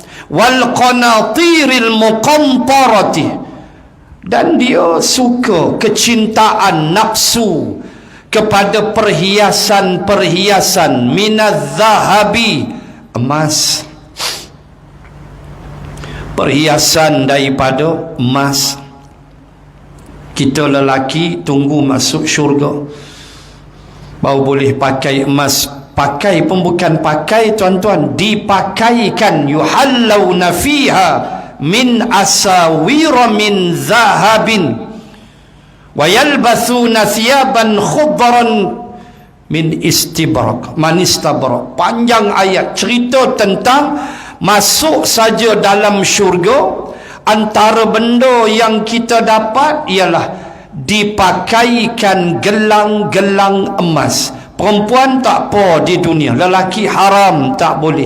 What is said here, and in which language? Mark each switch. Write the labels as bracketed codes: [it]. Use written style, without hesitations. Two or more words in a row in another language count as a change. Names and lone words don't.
[ar] والقناطير المقنطرة, [ms] dan dia suka kecintaan nafsu kepada perhiasan-perhiasan [ar] من الذهب, [ms] emas, perhiasan daripada emas. Kita lelaki tunggu masuk syurga baru boleh pakai emas. Pakai pun bukan pakai, tuan-tuan, dipakaikan. [ar] يحلون فيها من أساور من ذهب ويلبسون ثيابا خضرا من إستبرق, من إستبرق. [ms] Panjang ayat cerita tentang masuk saja dalam syurga. Antara benda yang kita dapat ialah dipakaikan gelang-gelang emas. Perempuan tak apa di dunia, lelaki haram, tak boleh.